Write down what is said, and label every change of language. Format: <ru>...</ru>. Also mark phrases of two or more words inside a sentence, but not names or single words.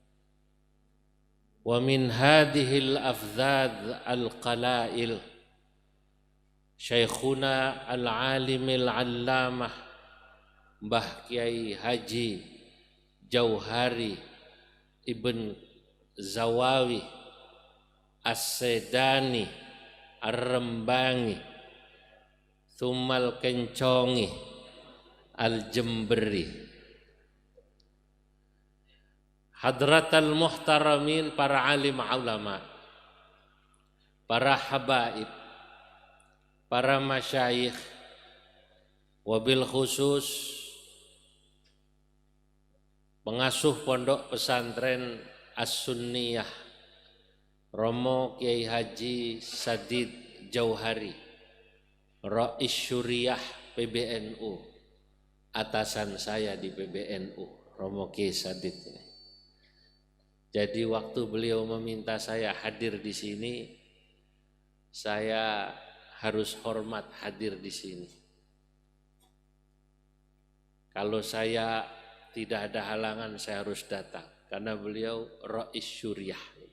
<ar>ومن هذه الأفاضل القلائل شيخنا العالم العلامة Mbah Kiai Haji Jauhari Ibn Zawawi As-Sedani Ar-Rembangi Thumal Kencongi Al-Jemberi. حضرات المحترمين,</ar> <id>para alim ulama, para habaib, para masyayikh,</id> <ar>وبالخصوص</ar> <id>pengasuh pondok pesantren As-Sunniyah Romo Kiai Haji Sadid Jauhari, Rais Syuriah PBNU, atasan saya di PBNU, Romo Kiai Sadid ini. Jadi waktu beliau meminta saya hadir di sini, saya harus hormat hadir di sini. Kalau saya tidak ada halangan, saya harus datang karena beliau Rais Syuriah.</id>